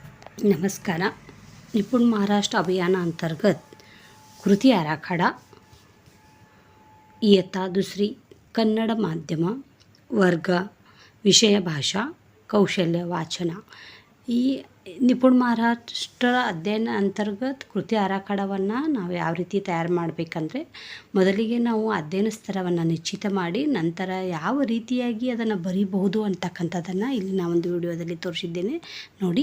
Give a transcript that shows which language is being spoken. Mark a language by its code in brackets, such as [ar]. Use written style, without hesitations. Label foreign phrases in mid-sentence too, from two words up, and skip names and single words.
[mr] नमस्कार. निपुण महाराष्ट्र अभियानाअंतर्गत कृती आराखडा इयत्ता दुसरी कन्नड माध्यम वर्ग विषय भाषा कौशल्य वाचन [kn] ಈ ನಿಪುಣ ಮಹಾರಾಷ್ಟ್ರ ಅಧ್ಯಯನ ಅಂತರ್ಗತ ಕೃತಿ ಆರಾಖಡವನ್ನು ನಾವು ಯಾವ ರೀತಿ ತಯಾರು ಮಾಡಬೇಕಂದ್ರೆ, ಮೊದಲಿಗೆ ನಾವು ಅಧ್ಯಯನ ಸ್ತರವನ್ನು ನಿಶ್ಚಿತ ಮಾಡಿ ನಂತರ ಯಾವ ರೀತಿಯಾಗಿ ಅದನ್ನು ಬರೀಬಹುದು ಅಂತಕ್ಕಂಥದ್ದನ್ನು ಇಲ್ಲಿ ನಾವೊಂದು ವಿಡಿಯೋದಲ್ಲಿ ತೋರಿಸಿದ್ದೇನೆ ನೋಡಿ.